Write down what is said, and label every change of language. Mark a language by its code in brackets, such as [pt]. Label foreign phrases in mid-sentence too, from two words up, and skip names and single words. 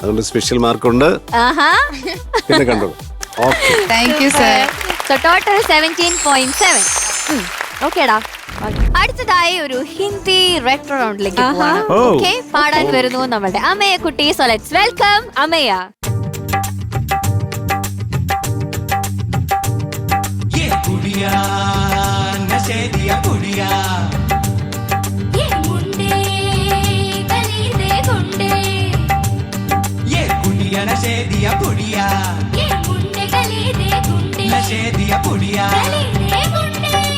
[ml] അതുകൊണ്ട് സ്പെഷ്യൽ മാർക്കുണ്ട്. ആഹാ. പിന്നെ കണ്ടോളൂ. ഓക്കെ, [en] thank you sir. so total [ml] 17.7. ഓക്കേടാ. അടുത്തതായി ഒരു ഹിന്ദി റെട്രോ റൗണ്ടിലേക്ക് പോവാണ്. ഓക്കെ, പാടാൻ വരുന്നു നമ്മുടെ അമയ കുട്ടി. [en] so let's welcome Amaya. [pa] ਨਸ਼ੇ ਦੀਆ ਪੁੜੀਆ, ਯੇ ਮੁੰਡੇ ਗਲੀ ਦੇ ਗੁੰਡੇ, ਨਸ਼ੇ ਦੀਆ ਪੁੜੀਆ, ਗਲੀ ਦੇ ਗੁੰਡੇ।